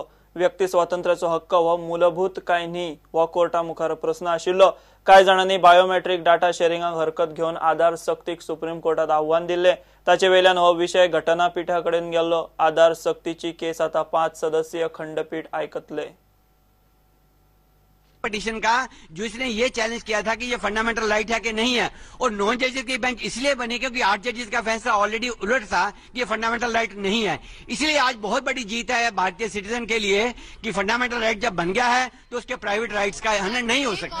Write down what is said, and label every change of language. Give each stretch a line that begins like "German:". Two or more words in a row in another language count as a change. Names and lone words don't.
Konkani: व्यक्ती स्वातंत्र्याचो हक्क हो मूलभूत काय न्ही हो कोर्टा मुखार प्रश्न आशिल्लो। कांय जाणांनी
English: biometric data
Konkani: शेअरिंगाक हरकत घेवन आधार सक्तीक सुप्रीम कोर्टात आव्हान दिले। ताचे वयल्यान हो विषय घटनापीठा कडेन गेल्लो। आधार सक्तीची केस आता 5 सदस्यीय खंडपीठ आयकतले।
Hindi: पिटीशन का जो इसने ये चैलेंज किया था कि ये
English: fundamental right
Hindi: है कि नहीं है, और 9 जजेस की बेंच इसलिए बनी क्योंकि 8 जजेस का फैसला ऑलरेडी उलट था कि ये
English: fundamental right
Hindi: नहीं है। इसलिए आज बहुत बड़ी जीत है भारतीय सिटीजन के लिए कि
English: fundamental right
Hindi: जब बन गया है तो उसके
English: private rights
Hindi: का हनन नहीं हो सकता।